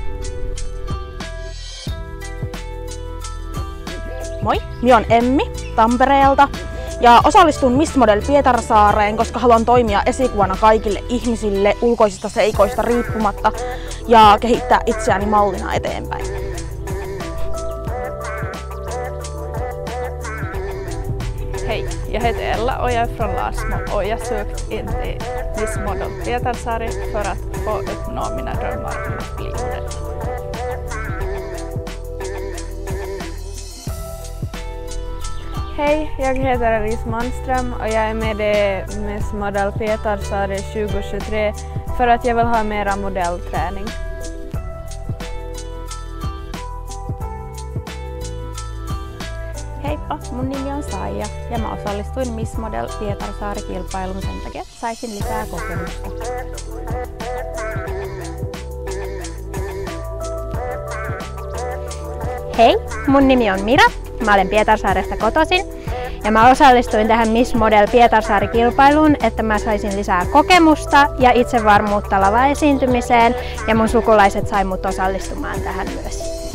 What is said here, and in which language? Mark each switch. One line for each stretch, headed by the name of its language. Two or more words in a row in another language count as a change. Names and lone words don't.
Finnish: Moi, minä olen Emmi Tampereelta ja osallistun Miss Model Pietarsaareen, koska haluan toimia esikuvana kaikille ihmisille ulkoisista seikoista riippumatta ja kehittää itseäni mallina eteenpäin.
Swedish: Hej, jag heter Ella och jag är från Larsmo och jag sökt in till Miss Model Pietarsaari för att få uppnå mina drömmar om att bli modell. Hej, jag heter Alice Manström och jag är med i Miss Model Pietarsaari 2023 för att jag vill ha mera modellträning.
Finnish: Heippa, mun nimi on Saija ja mä osallistuin Miss Model Pietarsaari-kilpailuun sen takia, että saisin lisää kokemusta. Hei, mun nimi on Mira, mä olen Pietarsaaresta kotoisin ja mä osallistuin tähän Miss Model Pietarsaari-kilpailuun, että mä saisin lisää kokemusta ja itsevarmuutta lavaesiintymiseen ja mun sukulaiset sai mut osallistumaan tähän myös.